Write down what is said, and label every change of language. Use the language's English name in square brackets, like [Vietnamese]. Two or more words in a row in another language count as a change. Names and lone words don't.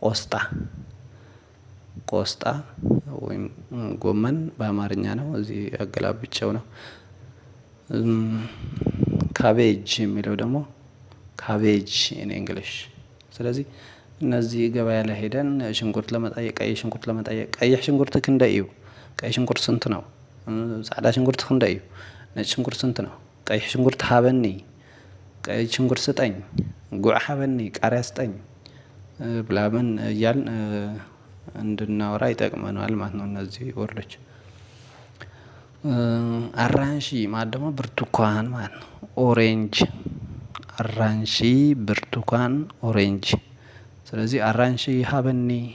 [Amharic] ቆስጣ ወይም ጎመን በአማርኛ ነው። እዚህ አገላብጬው ነው። ካቤጅ የሚለው ደግሞ [English] cabbage in English። [Amharic] ስለዚህ እነዚህ ገበያ ላይ ሄደን ሽንኩርት ለመጠየቅ ቀይ ሽንኩርት ለመጠየቅ [Tigrinya] ቀይሕ ሽንኩርት ክንደይ እዩ? [Amharic] ቀይ ሽንኩርት ስንት ነው? [Tigrinya] ጻዕዳ ሽንኩርት ክንደይ እዩ? [Amharic] ነጭ ሽንኩርት ስንት ነው? [Tigrinya] ቀይሕ ሽንኩርት ሃበኒ፣ [Amharic] ቀይ ሽንኩርት ስጠኝ፣ [Tigrinya] ጉዕ ሃበኒ፣ [Amharic] ቃሪያ ስጠኝ ብላምን እያልን እንድናወራ ይጠቅመናል ማለት ነው እነዚህ ወርዶች። አራንሺ ማለት ደግሞ ብርቱካን ማለት ነው። ኦሬንጅ። አራንሺ ብርቱካን ኦሬንጅ። ስለዚህ [Tigrinya] አራንሺ ሃበኒ